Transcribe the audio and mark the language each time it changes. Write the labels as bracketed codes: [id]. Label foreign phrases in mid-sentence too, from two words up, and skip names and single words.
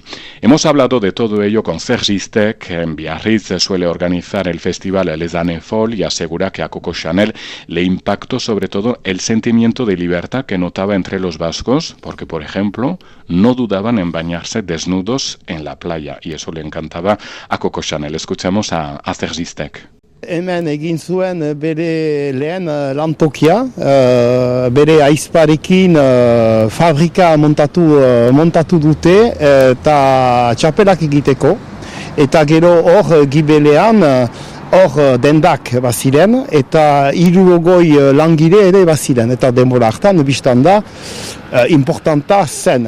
[es] Hemos hablado de todo ello con Serge Istek, que en Biarritz suele organizar el festival Les Années Folles, y asegura que a Coco Chanel le impactó sobre todo el sentimiento de libertad que notaba entre los vascos, porque, por ejemplo, no dudaban en bañarse desnudos en la playa, y eso le encantaba a Coco Chanel. Escuchamos a Serge Istek. [eu] Hemen egin zuen bere lehen lantokia, bere aizparekin fabrika montatu dute eta txapelak egiteko, eta gero hor gibelean hor dendak baziren eta 60 langile ere baziren, eta denbora hartan biztan da importanta zen.